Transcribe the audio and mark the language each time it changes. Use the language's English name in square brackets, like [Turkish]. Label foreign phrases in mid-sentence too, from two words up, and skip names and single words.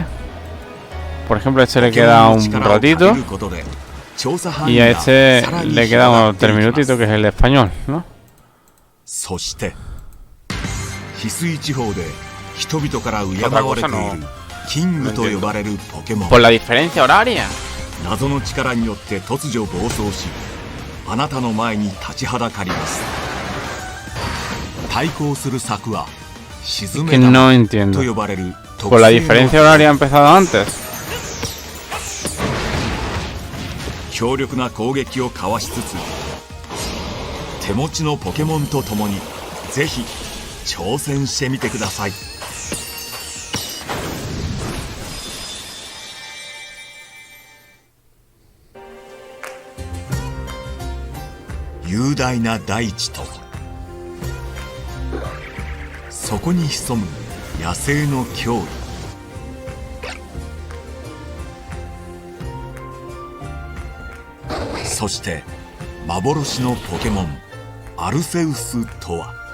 [Spanish] Por ejemplo, a este le queda un ratito. Y a este le queda 3 minutitos, que es el de español, ¿no? Otra cosa no. Por la diferencia horaria. [Japanese] 謎の力によって突如暴走し、あなたの前に立ちはだかります。対抗する策は沈め玉と呼ばれる特性の。 [Spanish] Por la diferencia horaria ha empezado antes. [Japanese] 強力な攻撃をかわしつつ、手持ちのポケモンとともにぜひ挑戦してみてください。雄大な大地とそこに潜む野生の脅威、そして幻のポケモンアルセウスとは。